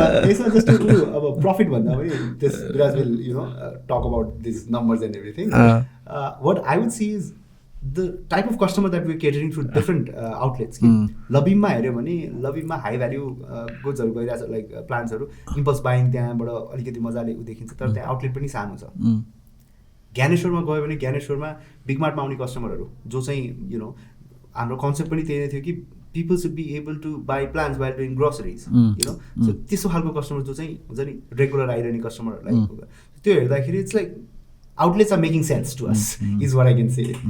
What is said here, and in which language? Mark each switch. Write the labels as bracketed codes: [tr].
[ne] यसमा जस्तो अब प्रफिट भन्दा पनि [en] This Viraj will talk about this numbers and everything. What I would see is the type of customer that we're catering to different outlets. [ne] लबिममा हेऱ्यो भने लबिममा high value गुड्सहरू गइरहेको छ, लाइक प्लान्ट्सहरू इम्पल्स बाइङ त्यहाँबाट अलिकति मजाले देखिन्छ. तर त्यहाँ आउटलेट पनि सानो छ. ज्ञानेश्वरमा गयो भने ज्ञानेश्वरमा बिग मार्टमा आउने कस्टमरहरू जो चाहिँ हाम्रो कन्सेप्ट पनि त्यही नै थियो कि [en] people should be able to buy plants while doing groceries [ne] so त्यस्तो खालको कस्टमर जो चाहिँ हुन्छ नि रेगुलर आइरहने कस्टमरहरूलाई त्यो हेर्दाखेरि [en] It's like outlets are making sense to us is what I can say.